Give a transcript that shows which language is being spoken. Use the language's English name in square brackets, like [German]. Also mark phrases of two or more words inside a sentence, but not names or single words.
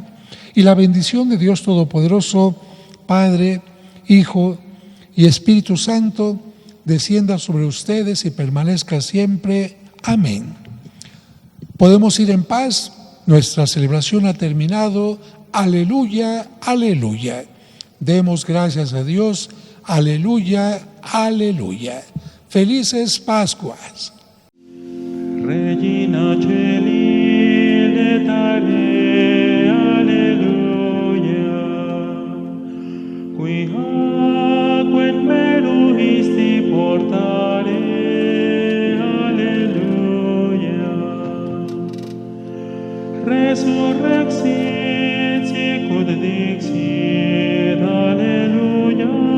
[Spanish] Y la bendición de Dios Todopoderoso, Padre, Hijo y Espíritu Santo, descienda sobre ustedes y permanezca siempre. Amén. Podemos ir en paz. Nuestra celebración ha terminado. Aleluya, aleluya. Demos gracias a Dios. Aleluya, aleluya. Felices Pascuas. [Latin] Regina Celi letare, alleluia, qui aquen meruisti portare, alleluia, resurrexit sicut dixit, alleluia,